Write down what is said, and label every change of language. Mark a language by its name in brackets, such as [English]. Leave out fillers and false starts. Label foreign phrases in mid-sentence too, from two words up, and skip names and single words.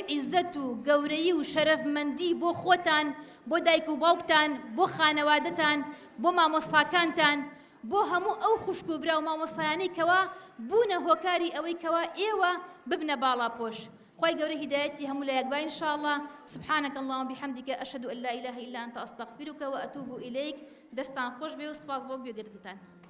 [Central Kurdish] عیزەت و گەورەیی و شەرەفمەندی بۆ خۆتان بۆ دایک و باوکتان بۆ خانەوادەتان بۆ مامۆستاکانتان بۆ هەموو ئەو خوشک و برا و مامۆستایانەی کەوا بوونە هۆکاری ئەوەی کەوا ئێوە ببنە باڵاپۆش خوای گەورە هیدایەتی هەموو لایەک با ئینشاءالله [Arabic] سبحانك اللهم بحمدك أشهد أن لا إله إلا أنت أستغفرك وأتوب إليك [Central Kurdish] دەستان خۆش بێ و سپاس بۆ گوێگرتنتان